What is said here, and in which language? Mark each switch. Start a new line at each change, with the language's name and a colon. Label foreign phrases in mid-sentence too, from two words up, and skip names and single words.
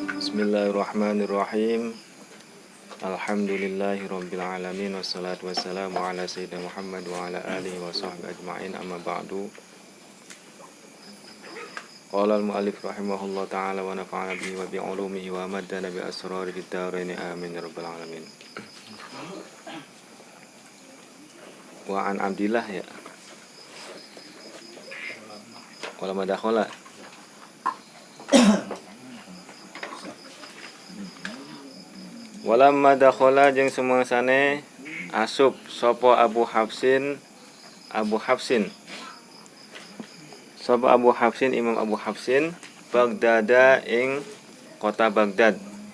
Arabic: بسم الله الرحمن الرحيم. الحمد لله رب العالمين والصلاة والسلام على سيدنا محمد وعلى آله وصحبه أجمعين، أما بعد. قال المؤلف رحمه الله تعالى ونفعنا به وبعلومه وأمدنا بأسرار في الدارين آمين يا رب العالمين. وعن عبد الله يا. ولما دخل. ولما دخل
Sundanese: jeung sumangsane asup sapa Abu Hafsin sapa Abu Hafsin Imam Abu Hafsin Baghdada ing kota Baghdad.